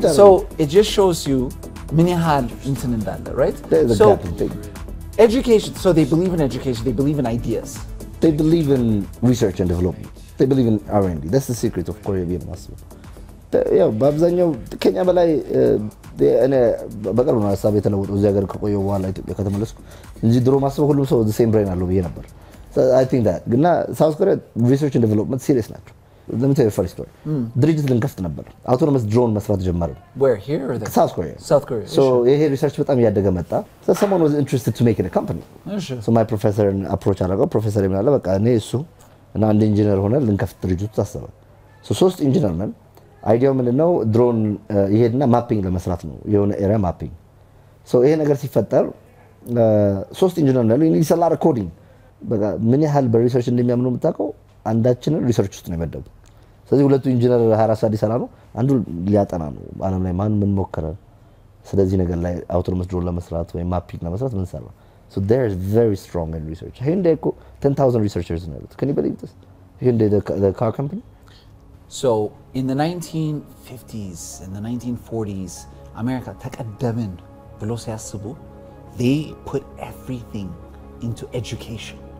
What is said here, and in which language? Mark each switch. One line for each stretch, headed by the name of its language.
English: So it just shows you
Amharic: ምን ያህል እንትን እንዳለ,
English: right? There's a So gap in things. education, so they believe in education, they believe in ideas. They believe in research and development. They believe in R&D. That's the secret of Korea being massive.
Amharic: ያው በአብዛኛው ከኛ በላይ እኔ በቅርብ ነው ሀሳብ የተለወጠው እዚህ ሀገር ከቆየሁ በኋላ ኢትዮጵያ ከተመለስኩ እንጂ ድሮ ማስበው ሁሉም ሰው
English: the same brain
Amharic: አለው ብዬ ነበር.
English: So I think that
Amharic: ግና ሳውዝ ኮሪያ
English: research and development serious ናቸው. Let me tell you a funny story.
Amharic: ድርጅት ልንከፍት ነበር. አውቶኖመስ ድሮን መስራት ጀመርን.
English: Where, here or there? South Korea. South Korea.
Amharic: So ይሄ ሪሰርች በጣም እያደገ መጣ.
English: So someone was interested to make it a company. Sure. So my professor approach አደረገው.
Amharic: ፕሮፌሰር ይላል በቃ እኔ እሱ እና አንድ ኢንጂነር ሆነ ልንከፍት ድርጅቱ ታሰበ. So ሶስት ኢንጂነር ነን. አይዲያው ምንድነው ድሮን ይሄድና ማፒንግ ለመስራት ነው የሆነ ኤሪያ ማፒንግ. So ይሄ ነገር ሲፈጠር ሶስት ኢንጂነር ነን.
English: we need a lot of coding.
Amharic: በቃ ምን ያህል በሪሰርች እንደሚያምኑ የምታውቀው አንዳችንን ሪሰርች ውስጥ ነው የመደቡ. ስለዚህ ሁለቱ ኢንጂነር 24 ሰዓት ይሰራሉ አንዱ ሊያጠና ነው ዓለም ላይ ማን ምን ሞከረ ስለዚህ ነገር ላይ አውቶኖመስ ድሮን ለመስራት ወይ ማፒንግ ለመስራት ምን ሰራ.
English: So they're very strong in research. Hyundai 10,000 researchers in it. Can you believe this? Hyundai the car company. So in the 1950s and the 1940s America
Amharic: ተቀደምን ብሎ ሲያስቡ
English: they put everything into education.